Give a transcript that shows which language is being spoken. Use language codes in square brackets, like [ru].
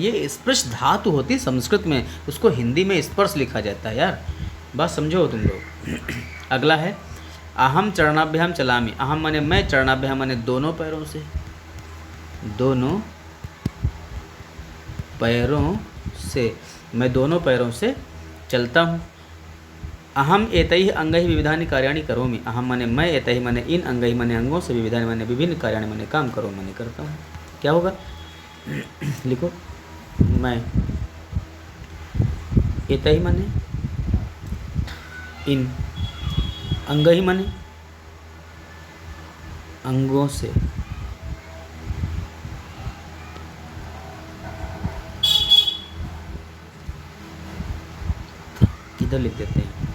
[hi] ये स्पर्श धातु होती है संस्कृत में, उसको हिंदी में स्पर्श लिखा जाता है यार, बात समझो तुम लोग। अगला है [sa] अहम चरणाभ्याम चलामी। [hi] अहम माने मैं, चरणाभ्याम माने दोनों पैरों से, दोनों पैरों से, मैं दोनों पैरों से चलता हूँ। [sa] अहम एतैः अंगैः विविधानि कार्याणि करोमि। [hi] अहम माने मैं, एतैः माने इन, अंगैः माने अंगों से, विविधानि माने विभिन्न, कार्याणि माने काम, करो माने करता हूँ। क्या होगा? लिखो, मैं, एतैः माने इन, अंगैः माने अंगों से, किधर लिख देते हैं?